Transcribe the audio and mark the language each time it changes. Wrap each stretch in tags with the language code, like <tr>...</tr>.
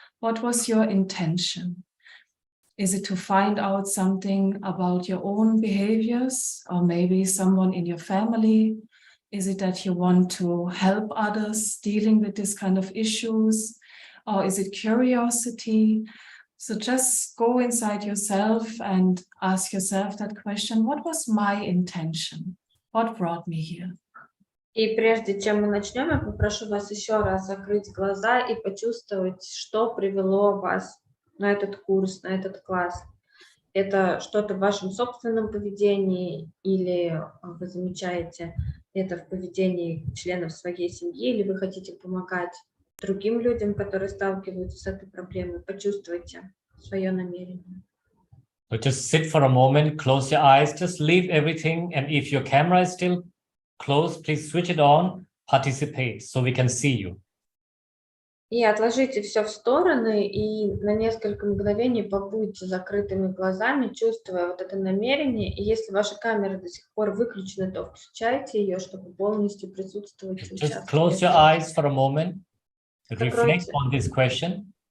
<en>What was your intention? Is it to find out something about your own behaviors, or maybe someone in your family? Is it that you want to help others dealing with this kind of issues? Or is it curiosity? So just go inside yourself and ask yourself that question: what was my intention? What brought me here?</en> <ru>И прежде чем мы начнем, я попрошу вас еще раз закрыть глаза и почувствовать, что привело вас на этот курс, на этот класс. Это что-то в вашем собственном поведении, или вы замечаете это в поведении членов своей семьи, или вы хотите помогать другим людям, которые сталкиваются с этой проблемой. Почувствуйте свое намерение.</ru> <en>So just sit for a moment, close your eyes, just leave everything. And if your camera is still closed, please switch it on, participate, so we can see you.</en> <ru>И отложите все в стороны, и на несколько мгновений побудьте закрытыми глазами, чувствуя вот это намерение. И если ваша камера до сих пор выключена, то включайте ее, чтобы полностью присутствовать.</ru> <en>Just close your eyes for a moment, reflect on this question.</en>